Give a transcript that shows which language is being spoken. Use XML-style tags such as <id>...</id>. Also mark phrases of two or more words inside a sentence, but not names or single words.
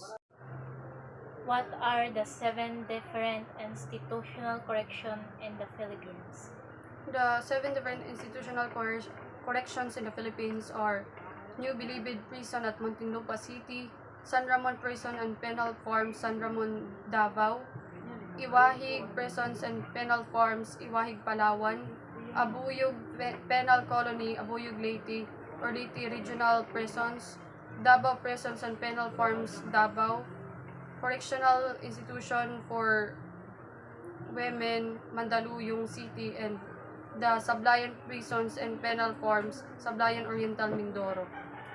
<en>What are the 7 different institutional corrections in the Philippines? The 7 different institutional corrections in the Philippines are New Bilibid Prison at Muntinlupa City, San Ramon Prison and Penal Farms, San Ramon, Davao, Iwahig Prisons and Penal Farms, Iwahig, Palawan, Abuyog Penal Colony, Abuyog, Leyte, or Leyte Regional Prisons, Davao Prisons and Penal Farms, Davao, Correctional Institution for Women, Mandaluyong City, and the Sablayan Prisons and Penal Farms, Sablayan Oriental, Mindoro.</en>